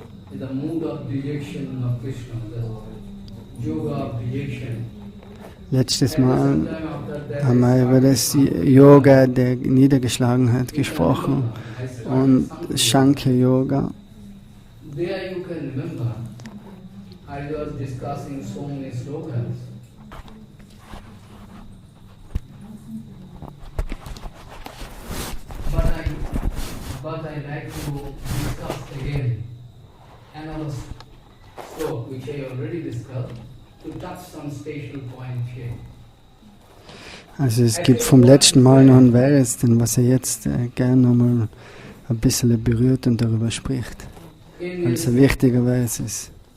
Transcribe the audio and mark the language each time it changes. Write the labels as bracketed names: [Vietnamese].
[English] The mood of dejection of Krishna, the yoga of dejection. [German] Letztes Mal haben wir über das Yoga der Niedergeschlagenheit gesprochen und Sankya-Yoga. [English] There you can remember, I was discussing so many slogans. But I like to discuss again another sloka which I already discussed, to touch some special point here. [German] Also es gibt vom letzten Mal noch ein Vers, den was er jetzt gerne nochmal ein bisschen berührt und darüber spricht, weil es ein wichtiger Vers ist.